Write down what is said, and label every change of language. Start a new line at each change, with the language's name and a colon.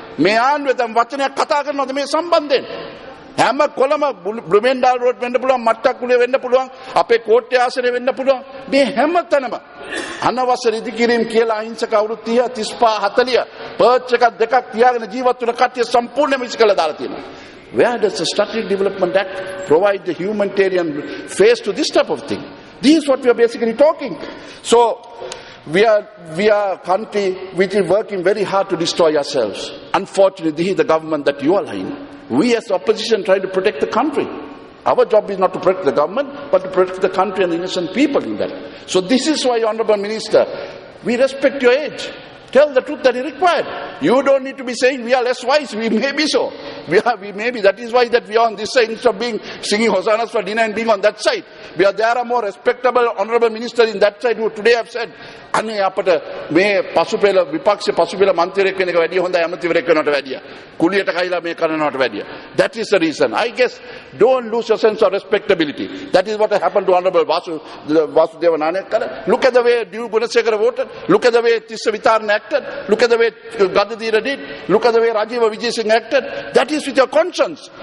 Sinhala: මේ ආණ්ඩුවේ තම වචනයක් කතා කරනවද මේ සම්බන්ධයෙන්? හැම කොළම බ්ලුමෙන්ඩාල් රෝඩ් වෙන්න පුළුවන්, මට්ටක්කුලේ වෙන්න පුළුවන්, අපේ කෝට්ටේ ආසනේ වෙන්න පුළුවන්. මේ හැම තැනම අනවශ්‍ය රිදිකිරීම කියලා අහිංසක අවුරුදු 30 35 40 පර්ච් එකක් දෙකක් තියාගෙන ජීවත් වෙන කට්ටිය සම්පූර්ණයෙන්ම විසිකලා දාලා තියෙනවා.
English: Where does the Strategic Development Act provide the humanitarian face to this type of thing? This is what we are basically talking. So We are a country which is working very hard to destroy ourselves. Unfortunately, this is the government that you are in. We as opposition try to protect the country. Our job is not to protect the government, but to protect the country and the innocent people in that. So this is why, Honourable Minister, we respect your age. Tell the truth that is required. You don't need to be saying we are less wise. We may be so. We may be. That is why that we are on this side instead of being singing hosannas for dinner and being on that side. There are more respectable Honourable Ministers in that side who today have said,
Sinhala: අනේ අපට මේ පසුපෙළ විපක්ෂ පසුපෙළ මන්ත්‍රීවරයෙක් වෙන එක වැඩිය හොඳයි ඇමතිවරයෙක් වෙනවට වැඩිය. කුලියට කයිලා මේ කරනවට වැඩිය.
English: That is the reason. I guess don't lose your sense of respectability. That is what happened to Honourable Vasudeva Nanayake. Look at the way D. Gunasekara voted. Look at the way Tissa Vitarna acted. Look at the way Gadadira did. Look at the way Rajiva Vijay acted. That is with your conscience.